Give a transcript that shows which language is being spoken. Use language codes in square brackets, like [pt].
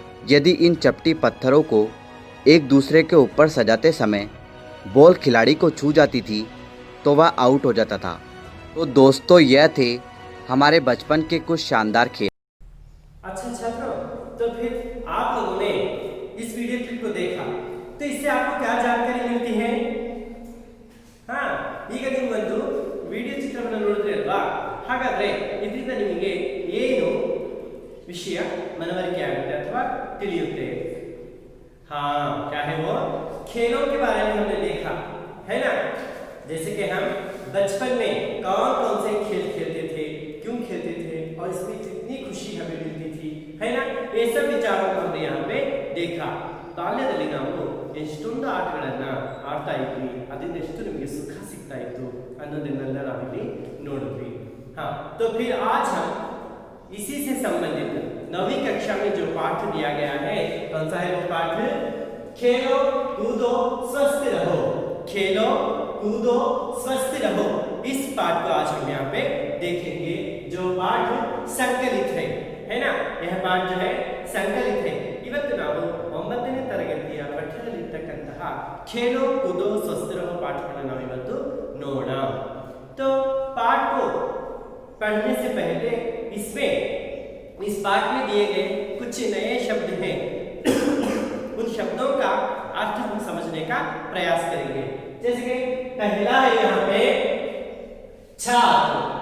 [hi] यदि इन चपटी पत्थरों को एक दूसरे के ऊपर सजाते समय बॉल खिलाड़ी को छू जाती थी तो वह आउट हो जाता था। तो दोस्तों, यह थे हमारे बचपन के कुछ शानदार खेल। अच्छा छात्रों, तो फिर आप लोगों ने इस वीडियो क्लिप को देखा तो इससे आपको क्या जानकारी मिलती है? [kn] हाँ, ಈಗ ನೀವು ಒಂದು ವಿಡಿಯೋ ಚಿತ್ರವನ್ನು ನೋಡಿದ್ರಿ ಅಲ್ವಾ? ಹಾಗಾದ್ರೆ ಇದರಿಂದ ನಿಮಗೆ ಏನು ವಿಷಯ ಮನವರಿಕೆ ಆಗುತ್ತೆ ಅಥವಾ ತಿಳಿಯುತ್ತೆ? [hi] हाँ, क्या है वो? खेलों के बारे में हमने देखा है ना। जैसे कि हम बचपन में कौन कौन से खेल खेलते थे, क्यों खेलते थे और इसमें कितनी खुशी हमें मिलती थी, है ना। ये सब विचारों को हमने यहाँ पे देखा। [kn] ಬಾಲ್ಯದಲ್ಲಿ ನಾವು ಎಷ್ಟೊಂದು ಆಟಗಳನ್ನ ಆಡ್ತಾ ಇದ್ವಿ, ಅದರಿಂದ ಎಷ್ಟು ನಮಗೆ ಸುಖ ಸಿಗ್ತಾ ಇತ್ತು ಅನ್ನೋದನ್ನೆಲ್ಲ ನಾವಿಲ್ಲಿ ನೋಡಿದ್ವಿ। [hi] हाँ, तो फिर आज हम इसी से संबंधित 9वीं कक्षा में जो पाठ दिया गया है, कौन सा है वो पाठ? खेलो कूदो स्वस्थ रहो। खेलो कूदो स्वस्थ रहो। इस पाठ को आज हम यहाँ पे देखेंगे, जो पाठ संकलित है ना। यह पाठ जो है संकलित है। [kn] ಇವತ್ತು ನಾವು 9ನೇ ತರಗತಿಯ ಪಠ್ಯದಲ್ಲಿರ್ತಕ್ಕಂತಹ खेलो कूदो स्वस्थ रहो पाठವನ್ನು ನಾವು ಇವತ್ತು ನೋಡೋಣ। [hi] तो पाठ को पढ़ने से पहले इसमें इस पाठ में दिए गए कुछ नए शब्द हैं उन शब्दों का अर्थ हम समझने का प्रयास करेंगे। जैसे कि पहला है यहाँ पे छात्र।